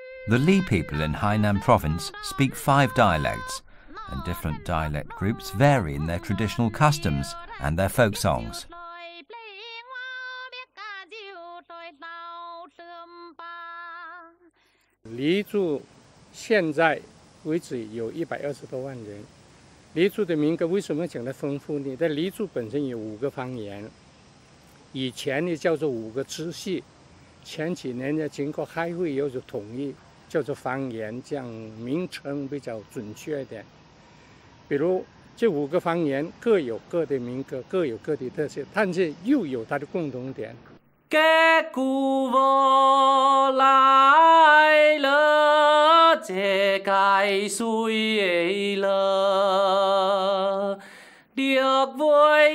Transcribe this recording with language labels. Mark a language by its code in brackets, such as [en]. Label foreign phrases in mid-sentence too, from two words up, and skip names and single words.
[en] The Li people in Hainan province speak 5 dialects, and different dialect groups vary in their traditional customs and their folk songs. [zh] 黎族现在为止有120多万人。黎族的民歌为什么讲得丰富呢？在黎族本身有5个方言，以前呢叫做5个支系，前几年呢经过开会有所统一，叫做方言，这样名称比较准确一点。比如这5个方言各有各的民歌，各有各的特色，但是又有它的共同点。 Kẻ cù vô lại lỡ chè cài xuôi lỡ được vui